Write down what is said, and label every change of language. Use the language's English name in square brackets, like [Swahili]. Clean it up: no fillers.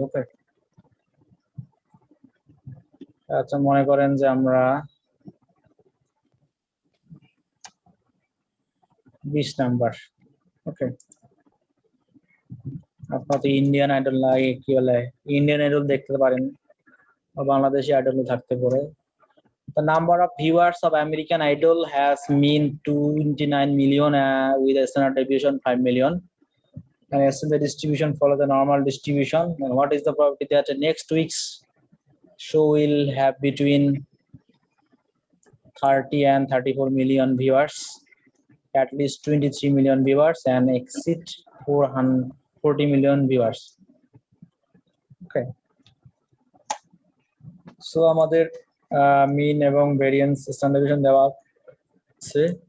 [Bangla] ওকে, আচ্ছা মনে করেন যে আমরা 20 নাম্বার। ওকে, আপনার তো ইন্ডিয়ান আইডল লাগে, কি বলে ইন্ডিয়ান আইডল দেখতে পারেন, বা বাংলাদেশি আইডলও থাকতে পারে। [English] The number of viewers of American Idol has been 29 million with a standard deviation 5 million. And as the distribution follow the normal distribution, and what is the probability that the next week's show will have between 30 and 34 million viewers, at least 23 million viewers, and exceed 440 million viewers? Okay. So [Bangla] আমাদের মিন এবং variance standard deviation দেওয়া আছে।